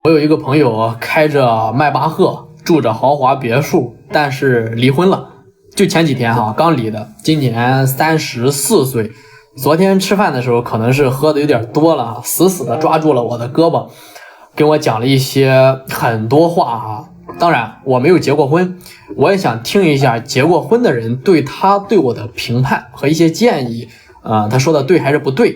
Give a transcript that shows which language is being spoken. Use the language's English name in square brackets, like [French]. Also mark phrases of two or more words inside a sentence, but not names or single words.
[Chinese] 我有一個朋友開着邁巴赫，住着豪華別墅，但是離婚了。就前幾天剛離的，今年34歲。昨天吃飯的時候可能是喝的有點多了，死死的抓住了我的胳膊，跟我講了一些很多話。當然我沒有結過婚，我也想聽一下結過婚的人對我的評判和一些建議。他說的對還是不對？